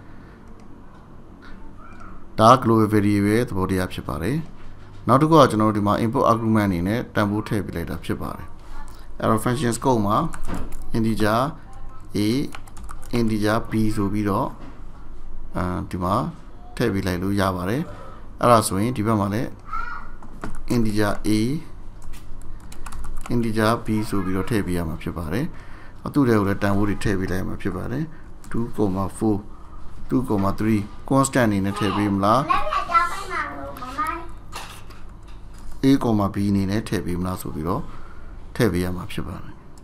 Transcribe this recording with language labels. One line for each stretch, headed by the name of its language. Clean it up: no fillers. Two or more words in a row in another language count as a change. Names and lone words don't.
Burmese: ဒါ
English: global variable
Burmese: သဘောတရားဖြစ်ပါတယ်နောက်တစ်ခုကကျွန်တော်တို့ဒီမှာ
English: input argument
Burmese: အနေနဲ့တန်ဖိုးထည့်ပေးလိုက်တာဖြစ် ပါတယ်အဲ့တော့
English: function scope
Burmese: မှာ
English: integer a integer b
Burmese: ဆိုပြီးတော့ဒီမှာထည့် ပေးလိုက်လို့ရပါတယ်အဲ့ဒါဆိုရင်ဒီဘက်မှာလည်း
English: integer a integer b
Burmese: ဆိုပြီးတော့ထည့်ပေးရမှာဖြစ်ပါတယ်သူ့တွေကိုလည်းတန်ဖိုးတွေထည့်ပေးလိုက်ရမှာဖြစ်ပါတယ်2.4 2.3 constant အနေနဲ့ထည့်ပေးမလားa, b အနေနဲ့ထည့်ပေးမလားဆိုပြီးတော့ထည့်ပေးရမှာဖြစ်ပါတယ်